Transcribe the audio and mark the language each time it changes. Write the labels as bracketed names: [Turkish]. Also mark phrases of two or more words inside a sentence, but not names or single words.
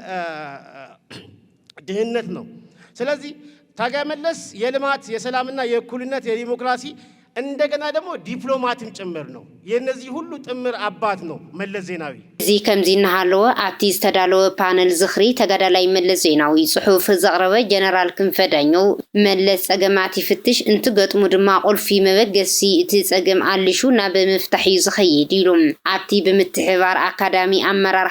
[Amharic] ድህነት ነው ስለዚህ ታጋይ መለስ የልማት የሰላምና የእኩልነት የዲሞክራሲ እንደገና ደግሞ ዲፕሎማትም ጭምር ነው የነዚህ ሁሉ ጥምር አባት ነው መለስ ዜናዊ [Tigrinya] እዚ ከምዚ እናሃለወ ኣብቲ ዝተዳለወ ፓነል ዝኽሪ ተጋዳላይ መለስ ዜናዊ ጽሑፍ ዘቕረበ ጀነራል ክንፈ ዳኘው መለስ ጸገማት ይፍትሽ እንትገጥሙ ድማ ቁልፊ መበገሲ እቲ ጸገም ኣልሹ ናብ ምፍታሕ እዩ ዝኸይድ ኢሉ ኣብቲ ብምትሕባር ኣካዳሚ ኣመራርሓ